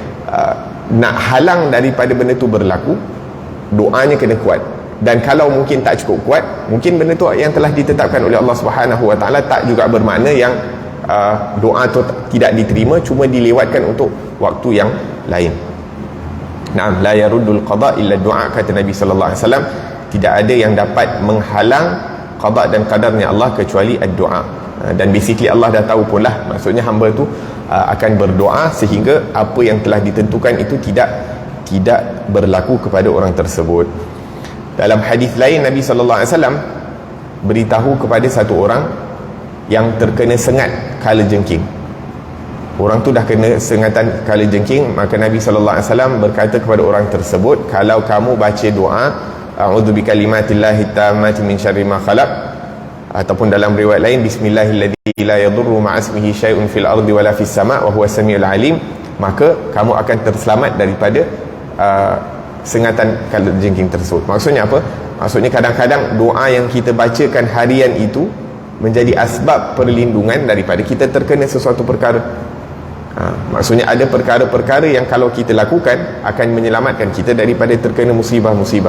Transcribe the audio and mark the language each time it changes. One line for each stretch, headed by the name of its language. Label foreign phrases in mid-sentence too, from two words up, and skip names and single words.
Malay: Nak halang daripada benda tu berlaku, doanya kena kuat. Dan kalau mungkin tak cukup kuat, mungkin benda tu yang telah ditetapkan oleh Allah Subhanahu wa taala tak juga bermakna yang doa tu tidak diterima, cuma dilewatkan untuk waktu yang lain.
Arabic: نعم، لا يرد القضاء إلا الدعاء,
Malay: kata Nabi
Arabic: صلى الله عليه وسلم.
Malay: Tidak ada yang dapat menghalang qada dan qadarnya Allah kecuali ad-doa. Dan basically Allah dah tahu pun lah, maksudnya hamba tu akan berdoa sehingga apa yang telah ditentukan itu tidak berlaku kepada orang tersebut. Dalam hadis lain, Nabi
Arabic: صلى الله عليه وسلم
Malay: beritahu kepada satu orang yang terkena sengat kala jengking. Orang tu dah kena sengatan kala jengking, maka Nabi
Arabic: صلى الله عليه وسلم
Malay: berkata kepada orang tersebut, kalau kamu baca doa
Arabic: أعوذ بكلمات الله التامات من شر ما خلق,
Malay: ataupun dalam riwayat lain
Arabic: بسم الله الذي لا يضر مع اسمه شيء في الأرض ولا في السماء وهو السميع العليم,
Malay: maka kamu akan terselamat daripada sengatan kala jengking tersebut. Maksudnya apa? Maksudnya kadang-kadang doa yang kita bacakan harian itu menjadi asbab perlindungan daripada kita terkena sesuatu perkara. Maksudnya ada perkara-perkara yang kalau kita lakukan akan menyelamatkan kita daripada terkena musibah-musibah.